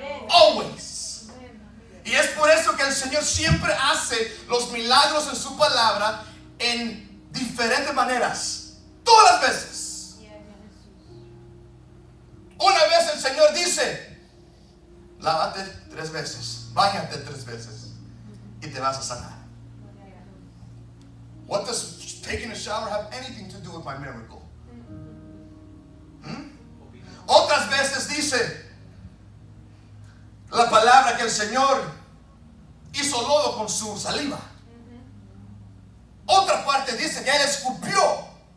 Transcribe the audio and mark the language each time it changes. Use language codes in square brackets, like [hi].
[es] Always. Y es por eso que el Señor siempre hace los milagros en su palabra en diferentes maneras. Todas las veces. Una vez el Señor dice: lávate 3 veces, báñate 3 veces y te vas a sanar. [en] What does taking a shower have anything to do with my miracle? [es] Otras veces dice la palabra que el Señor hizo lodo con su saliva. Otra parte dice que Él escupió.